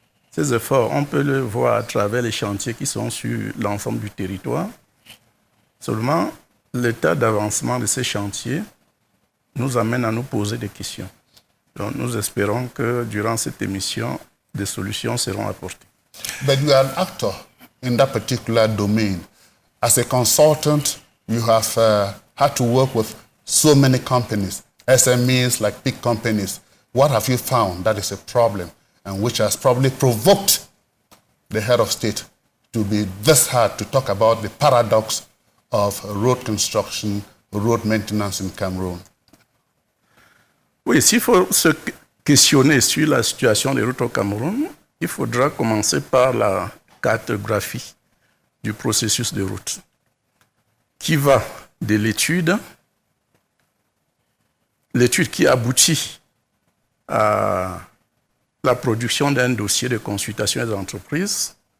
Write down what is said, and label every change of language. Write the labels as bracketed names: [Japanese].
[French] Ces efforts, on peut le voir à travers les chantiers qui sont sur l'ensemble du territoire. Seulement, l'état d'avancement de ces chantiers nous amène à nous poser des questions. Donc, nous espérons que durant cette émission, des solutions seront apportées. [English] But you are an actor in that particular domain. As a consultant, you have had to work with so many companies, SMEs like big companies. What have you found that is a problem and which has probably provoked the head of state to be this hard to talk about the paradox of road construction, road maintenance in Cameroon? [French] Oui, s'il faut se questionner sur la situation des routes au Cameroun, il faudra commencer par la cartographie du processus de route, qui va de l'étude qui aboutit à la production d'un dossier de consultation des entreprises.